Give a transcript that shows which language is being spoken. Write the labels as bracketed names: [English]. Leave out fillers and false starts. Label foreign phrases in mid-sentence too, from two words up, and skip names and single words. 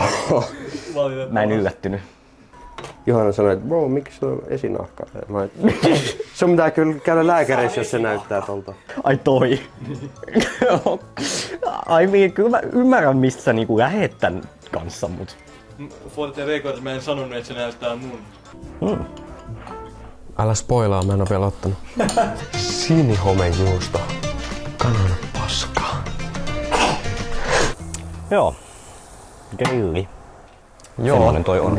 [Finnish] Mä en yllättynyt. Johanna sanoi, että bro, miksi sulla on esinahka? Sun pitää kyllä käydä lääkärissä, jos se näyttää tolta. Ai toi. Ai niin, kyllä mä ymmärrän mistä sä niinku lähet tän kanssa, mut... [English] For the record, [Finnish] mä en sanonut, että se näyttää mun. Älä spoilaa, mä en oo vielä ottanut. Sinihomejuusto. Kanan paskaa. Joo. Grilli. Joo, Semmonen toi on.